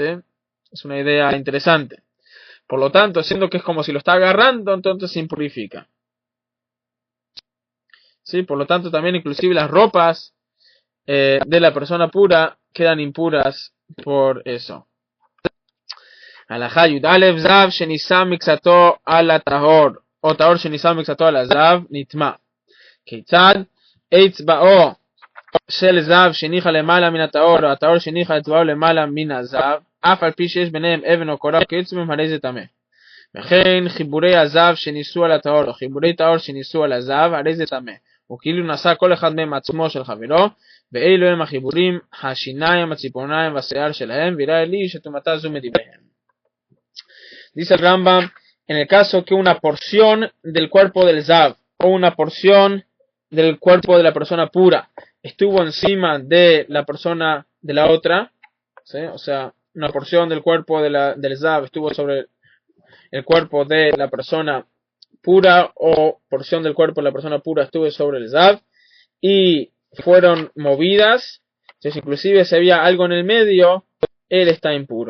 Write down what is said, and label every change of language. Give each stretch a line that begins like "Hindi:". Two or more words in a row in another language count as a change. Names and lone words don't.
Spanish: Es una idea interesante. Por lo tanto, siendo que es como si lo está agarrando, entonces se impurifica. ¿Sí? Por lo tanto, también inclusive las ropas de la persona pura quedan impuras por eso.
Hebrew: הלכה יא זב שנישא מקצתו על טהור, או טהור שנישא מקצתו על זב נטמא. כיצד? אצבעו של זב שניחה למעלה מן הטהור, או הטהור שניחה אצבעו למעלה מן הזב, אף על פי שיש ביניהם אבן או קורה כעצמם, הרי זה טמא. וכן חיבורי הזב שניסו על הטהור, או חיבורי טהור שניסו על הזב, הרי זה טמא. וכאילו נשא כל אחד מהם עצמו של חברו, ואלו הם החיבורים, השיניים, הציפורניים והשיער שלהם, ויראה לי שטומאתה זו מדבריהם.
Spanish: Dice el Rambam, en el caso que una porción del cuerpo del zav, o una porción del cuerpo de la persona pura estuvo encima de la persona de la otra, ¿sí? O sea, una porción del cuerpo del zav estuvo sobre el cuerpo de la persona pura, o porción del cuerpo de la persona pura estuvo sobre el zav y fueron movidas, entonces inclusive si había algo en el medio, él está impuro.